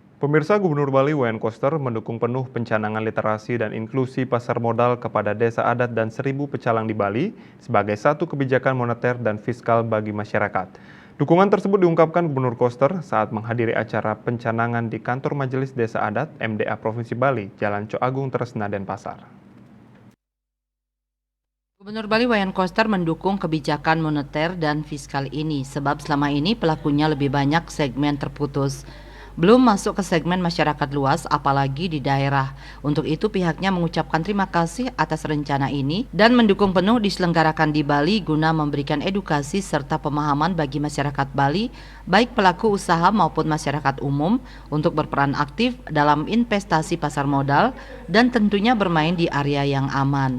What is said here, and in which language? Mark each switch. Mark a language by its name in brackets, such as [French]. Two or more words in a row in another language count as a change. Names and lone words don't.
[Indonesian] Pemirsa, Gubernur Bali Wayan Koster mendukung penuh pencanangan literasi dan inklusi pasar modal kepada desa adat dan 1.000 pecalang di Bali sebagai satu kebijakan moneter dan fiskal bagi masyarakat. Dukungan tersebut diungkapkan Gubernur Koster saat menghadiri acara pencanangan di Kantor Majelis Desa Adat MDA Provinsi Bali, Jalan Coagung Tresna Denpasar. Gubernur Bali Wayan Koster mendukung kebijakan moneter dan fiskal ini sebab selama ini pelakunya lebih banyak segmen terputus. Belum masuk ke segmen masyarakat luas apalagi di daerah. Untuk itu pihaknya mengucapkan terima kasih atas rencana ini dan mendukung penuh diselenggarakan di Bali guna memberikan edukasi serta pemahaman bagi masyarakat Bali, baik pelaku usaha maupun masyarakat umum untuk berperan aktif dalam investasi pasar modal dan tentunya bermain di area yang aman.